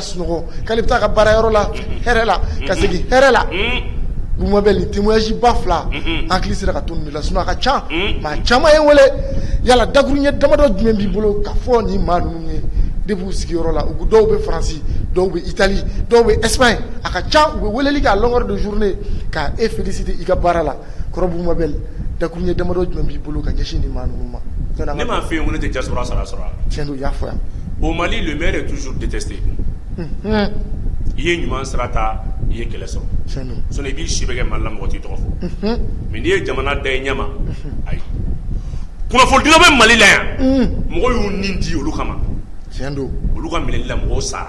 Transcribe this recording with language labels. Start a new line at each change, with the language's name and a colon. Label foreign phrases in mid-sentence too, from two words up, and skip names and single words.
Bambara: sunɔgɔ k'ale bɛ taa ka baarayɔrɔ la hɛrɛ la ka segin hɛrɛ la Bubabɛli témoignage ba 2 an hakili sera ka to nin de la sinon a ka ca maa caman ye n wele yala dakuruɲɛ damadɔ jumɛn b'i bolo k'a fɔ nin maa ninnu ye depuis u sigiyɔrɔ la dɔw bɛ Faransi dɔw bɛ Italie dɔw bɛ Espagne a ka ca u bɛ weleli kɛ
French: à longueur de journée
Bambara: ka e féliciter i ka baara la kɔrɔbu mabɛli dakuruɲɛ damadɔ jumɛn b'i bolo ka ɲɛsin nin maa ninnu ma. ne m'a f'i ye ko ne tɛ diaspora sara sɔrɔ a la. tiɲɛ don i y'a fɔ yan.
French: au Mali le maire est toujours détesté.
Bambara: i ye ɲuman sira ta i ye kɛlɛ sɔrɔ. tiɲɛ don. sinon i b'i si bɛ kɛ Mali la mɔgɔ t'i tɔgɔ fɔ. mais n'i ye jamana da i ɲɛ ma ayi kunnafonidila bɛ Mali la yan mɔgɔw y'u nin di olu kama. tiɲɛ don. olu ka minɛli la mɔgɔw sara.